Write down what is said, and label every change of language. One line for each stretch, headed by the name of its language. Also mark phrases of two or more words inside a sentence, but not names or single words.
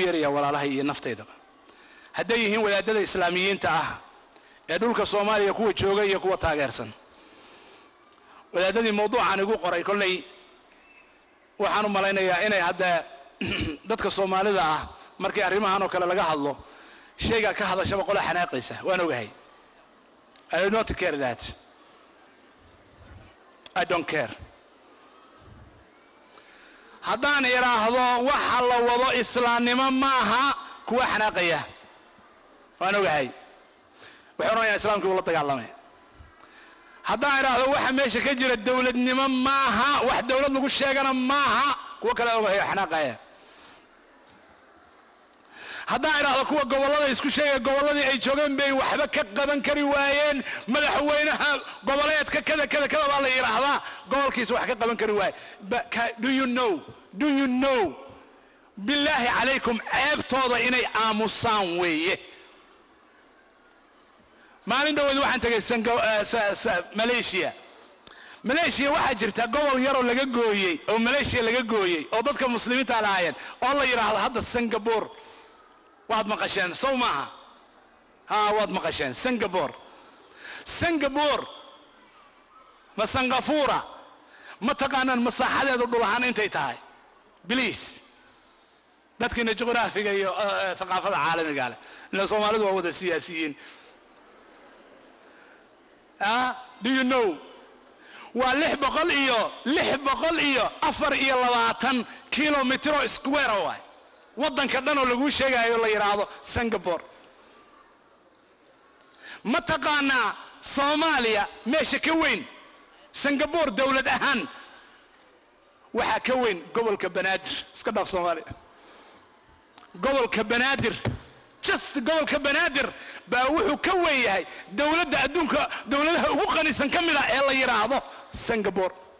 Somali: yeerayaa walaalahay iyo nafteydaba hadday yihiin wadaadada islaamiyiinta ah ee dhulka Soomaaliya kuwa jooga iyo kuwa taageersan wadaadadii mawduucan igu qoray kollay waxaan u malaynayaa inay hadda dadka Soomaalida ah markii arrimahan oo kale laga hadlo shayga ka hadashaba qolo xanaaqaysa waan ogahay
English: I do not care that I don't care
Somali: haddaan iraahdo waxa la wado islaamnimo maaha kuwa xanaaqaya waan ogahay waxaan ogahay islaamku la dagaalamay haddaan iraahdo waxa meesha ka jira dawladnimo maaha wax dawlad lagu sheegana maaha kuwa kale ogahay xanaaqaya haddaan iraahdo kuwa gobolada isku sheegay goboladii ay joogeen bay waxba ka qaban kari waayeen madaxweynaha goboleedka kada baa la yiraahdaa gobolkiisa wax ka qaban kari waay
English: do you know
Arabic: billahi alaykum
Somali: ceebtooda inay aamusaan weeye maalin dhaweed waxaan tagay Malaysia waxaa jirta gobol yar oo laga gooyay oo Malaysia laga gooyay oo dadka muslimiinta lahaayeen oo la yiraahdo hadda Singapore waad maqasheen soo maaha waad maqasheen Singapore ma Singapore ma taqaanaan masaaxadeedu dhul ahaan intay tahay please dadkina juqraafiga iyo thaqaafada caalamiga ah in Soomaalidu waa wada siyaasiyiin
English: do you know
Somali: waa 624
English: kilometer square
Somali: waay waddanka dhan oo lagu sheegayo la yiraahdo Singapore ma taqaanaa Soomaaliya meesha ka weyn Singapore dawlad ahaan waxa ka weyn gobolka Banaadir iska dhaaf Soomaaliya gobolka Banaadir just gobolka Banaadir baa wuxuu ka weyn yahay dawladda adduunka dawladaha ugu qanisan kamida ee la yiraahdo Singapore